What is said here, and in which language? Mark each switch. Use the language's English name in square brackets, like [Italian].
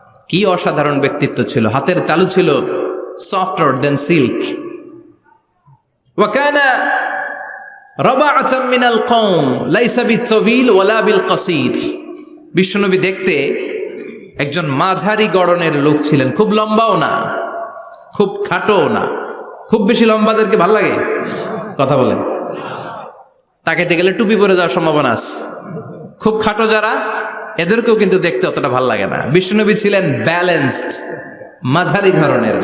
[Bangla] কি অসাধারণ ব্যক্তিত্ব ছিল, হাতের তালু ছিল [English] softer than silk. [Arabic] وكان ربعة من القوم ليس بالطويل ولا بالقصير. [Bangla] বিশ্বনবী দেখতে একজন মাঝারি গড়নের লোক ছিলেন, খুব লম্বাও না খুব খাটোও না। খুব বেশি লম্বাদেরকে ভাল লাগে? কথা বলেন। তাকাইতে গেলে টুপি পরে যাওয়ার সম্ভাবনা আছে। খুব খাটো যারা, এদেরকেও কিন্তু দেখতে অতটা ভাল লাগে না। বিশ্বনবী ছিলেন ব্যালেন্সড, মাঝারি ধরনের।